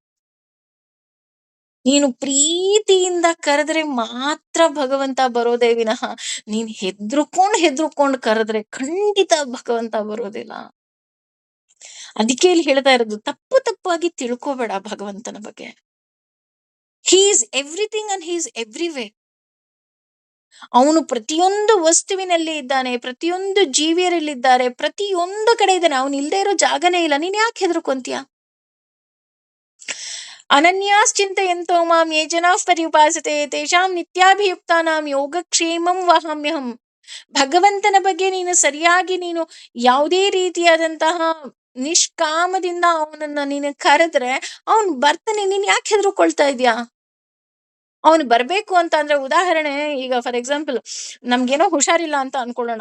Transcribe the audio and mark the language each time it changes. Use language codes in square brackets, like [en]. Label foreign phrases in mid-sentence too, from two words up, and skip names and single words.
[kn] ನೀನು ಪ್ರೀತಿಯಿಂದ ಕರೆದ್ರೆ ಮಾತ್ರ ಭಗವಂತ ಬರೋದೇ ವಿನಃ, ನೀನ್ ಹೆದ್ರುಕೊಂಡ್ ಕರೆದ್ರೆ ಖಂಡಿತ ಭಗವಂತ ಬರೋದಿಲ್ಲ. ಅದಕ್ಕೆ ಇಲ್ಲಿ ಹೇಳ್ತಾ ಇರೋದು, ತಪ್ಪು ತಪ್ಪಾಗಿ ತಿಳ್ಕೋಬೇಡ ಭಗವಂತನ ಬಗ್ಗೆ. [en] he is everything and he is everywhere. [kn] ಅವನು ಪ್ರತಿಯೊಂದು ವಸ್ತುವಿನಲ್ಲಿ ಇದ್ದಾನೆ, ಪ್ರತಿಯೊಂದು ಜೀವಿಯರಲ್ಲಿದ್ದಾರೆ, ಪ್ರತಿಯೊಂದು ಕಡೆ ಇದ್ದಾನೆ. ಅವನು ಇಲ್ದೇ ಇರೋ ಜಾಗನೇ ಇಲ್ಲ. ನೀನ್ ಯಾಕೆ ಹೆದರ್ಕೊಂತೀಯ? [sa] ಅನನ್ಯಾಶ್ಚಿಂತಯಂತೋ ಮಾಂ ಯೇ ಜನಾಃ ಪರ್ಯುಪಾಸತೆ ತೇಷಾಂ ನಿತ್ಯಾಭಿಯುಕ್ತಾನಾಂ ಯೋಗಕ್ಷೇಮಂ ವಹಾಮ್ಯಹಂ. [kn] ಭಗವಂತನ ಬಗ್ಗೆ ನೀನು ಯಾವುದೇ ರೀತಿಯಾದಂತಹ ನಿಷ್ಕಾಮದಿಂದ ಅವನನ್ನ ನೀನು ಕರೆದ್ರೆ ಅವನ್ ಬರ್ತಾನೆ. ನೀನ್ ಯಾಕೆ ಹೆದರ್ಕೊಳ್ತಾ ಇದ್ಯಾ? ಅವನು ಬರ್ಬೇಕು ಅಂತ ಅಂದ್ರೆ, ಉದಾಹರಣೆ, ಈಗ [en] for example [kn] ನಮ್ಗೇನೋ ಹುಷಾರಿಲ್ಲ ಅಂತ ಅನ್ಕೊಳ್ಳೋಣ.